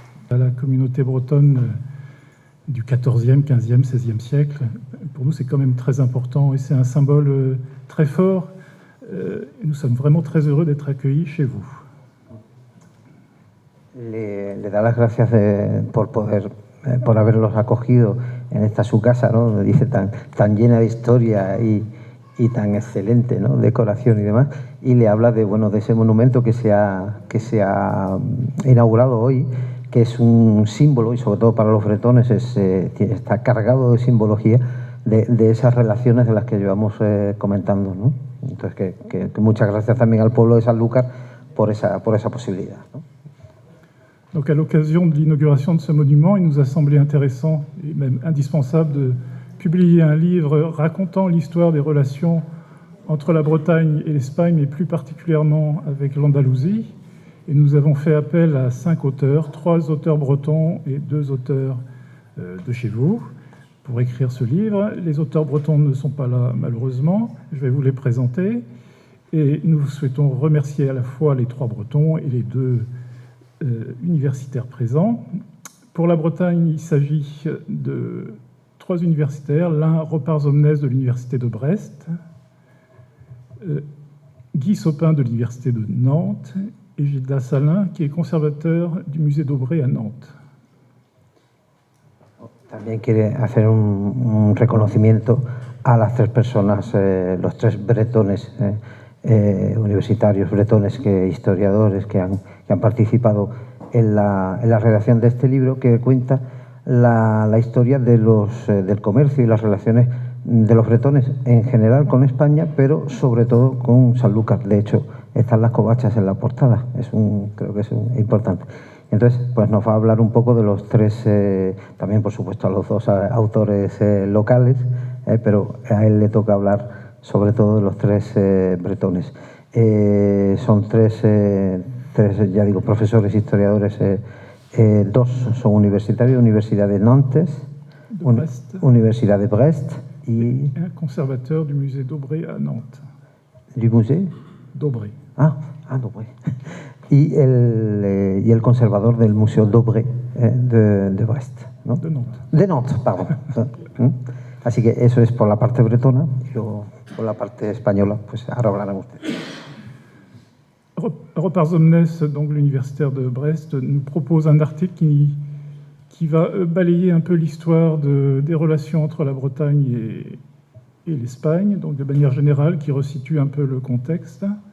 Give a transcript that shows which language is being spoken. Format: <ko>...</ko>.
<fr>La communauté bretonne du XIVe, XVe, XVIe siècle, pour nous c'est quand même très important et c'est un symbole très fort. Nous sommes vraiment très heureux d'être accueillis chez vous.</fr> <es>Le da las gracias por haberlos acogido en esta su casa, ¿no? Dice tan llena de historia y tan excelente, ¿no? Decoración y demás, y le habla de ese monumento que se ha inaugurado hoy, que es un símbolo, y sobre todo para los bretones está cargado de simbología de esas relaciones de las que llevamos comentando, ¿no? Entonces que muchas gracias también al pueblo de Sanlúcar por esa posibilidad, ¿no?</es> <fr>Donc à l'occasion de l'inauguration de ce monument, il nous a semblé intéressant et même indispensable de publier un livre racontant l'histoire des relations entre la Bretagne et l'Espagne, mais plus particulièrement avec l'Andalousie. Et nous avons fait appel à 5 auteurs, 3 auteurs bretons et 2 auteurs de chez vous, pour écrire ce livre. Les auteurs bretons ne sont pas là, malheureusement. Je vais vous les présenter. Et nous souhaitons remercier à la fois les 3 bretons et les 2 universitaires présents. Pour la Bretagne, il s'agit de 3 universitaires. L'un, Ropars Omnes de l'Université de Brest, Guy Sopin de l'Université de Nantes et Gilda Salin, qui est conservateur du musée d'Aubray à Nantes.</fr> <es>También quiere hacer un reconocimiento a las 3 personas, los 3 bretones, universitarios bretones, historiadores que han participado en la redacción de este libro, que cuenta la historia del comercio y las relaciones de los bretones en general con España, pero sobre todo con Sanlúcar. De hecho, están las covachas en la portada, creo que es importante. Entonces, pues nos va a hablar un poco de los 3, también por supuesto a los 2 autores locales, pero a él le toca hablar sobre todo de los 3 bretones. Son 3, ya digo, profesores, historiadores, 2 son universitarios, Universidad de Nantes, Universidad de Brest y...</es> <fr>Un conservateur du musée d'Aubray à Nantes. ¿Du musée? D'Aubray. D'Aubray.</fr> <es>Y el conservador del Museo d'Aubray de Brest, ¿no?</es> <fr>De Nantes. De Nantes, pardon.</fr> <es>Así que eso es por la parte bretona, y luego por la parte española, pues ahora hablarán ustedes.</es> <fr>Ropars Omnes, donc l'universitaire de Brest, nous propose un article qui va balayer un peu l'histoire des relations entre la Bretagne et l'Espagne, donc de manière générale, qui resitue un peu le contexte.</fr>